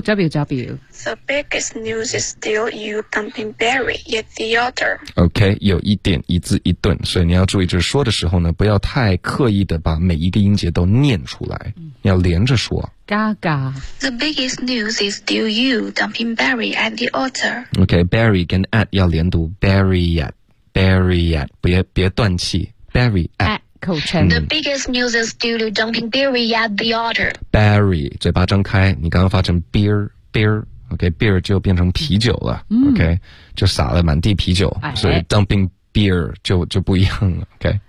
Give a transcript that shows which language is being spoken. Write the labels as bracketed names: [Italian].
[English] The biggest news is still you dumping Barry at the altar [Chinese] OK, 有一点一字一顿所以你要注意就是说的时候呢不要太刻意的把每一个音节都念出来、嗯、你要连着说嘎嘎 [English] The biggest news is still you dumping Barry at the altar [Chinese] OK, Barry 跟 at 要连读 Barry at Barry at 别断气 Barry at 口唇 [English] The biggest news is still you dumping Barry at the altar. [Chinese] Barry, 嘴巴张开，你刚刚发成 beer, okay, beer 就变成啤酒了、嗯、okay, 就洒了满地啤酒、哎、所以 dumping beer 就不一样了 okay.